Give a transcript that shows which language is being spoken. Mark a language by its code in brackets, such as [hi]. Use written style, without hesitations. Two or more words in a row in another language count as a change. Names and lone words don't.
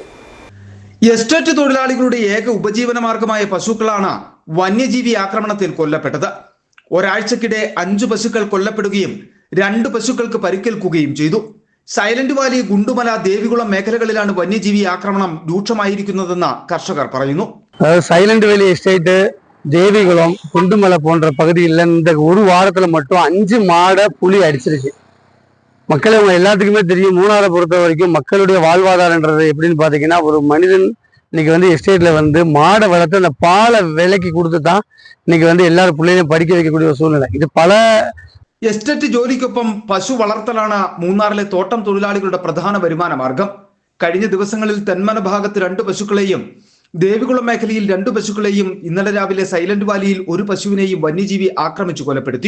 [ml] എസ്റ്റേറ്റ് തൊഴിലാളികളുടെ ഏക ഉപജീവന മാർഗമായ പശുക്കളാണ് വന്യജീവി ആക്രമണത്തിൽ കൊല്ലപ്പെട്ടത്. ഒരാഴ്ചക്കിടെ 5 പശുക്കൾ കൊല്ലപ്പെടുകയും 2 പശുക്കൾക്ക് പരിക്കേൽക്കുകയും ചെയ്തു. സൈലന്റ് വാലി, ഗുണ്ടുമല, ദേവികുളം മേഖലകളിലാണ് വന്യജീവി ആക്രമണം രൂക്ഷമായിരിക്കുന്നതെന്ന് കർഷകർ പറയുന്നു. [ta] சைலண்ட் வேலி எஸ்டேட்டு, தேவிகுளம், குண்டுமலை போன்ற பகுதியில் இந்த ஒரு வாரத்தில் மட்டும் 5 மாடை புலி அடிச்சிருக்கு. மக்கள் எல்லாத்துக்குமே தெரியும். மூணாரை பொறுத்த வரைக்கும் மக்களுடைய வாழ்வாதாரன்றது எப்படின்னு பார்த்தீங்கன்னா, ஒரு மனிதன் இன்னைக்கு எஸ்டேட்ல மாடை வளர்த்து அந்த பாலை விலைக்கு கொடுத்து தான் இன்னைக்கு எல்லாரும் பிள்ளைகளையும் படிக்க வைக்கக்கூடிய ஒரு சூழ்நிலை. [ml] ഇത് പല എസ്റ്റേറ്റ് ജോലിക്കൊപ്പം പശു വളർത്തലാണ് മൂന്നാറിലെ തോട്ടം തൊഴിലാളികളുടെ പ്രധാന വരുമാന മാർഗം. കഴിഞ്ഞ ദിവസങ്ങളിൽ തെന്മല ഭാഗത്ത് 2 പശുക്കളെയും ദേവികുളം മേഖലയിൽ 2 പശുക്കളെയും ഇന്നലെ രാവിലെ സൈലന്റ് വാലിയിൽ 1 പശുവിനെയും വന്യജീവി ആക്രമിച്ചു കൊലപ്പെടുത്തി.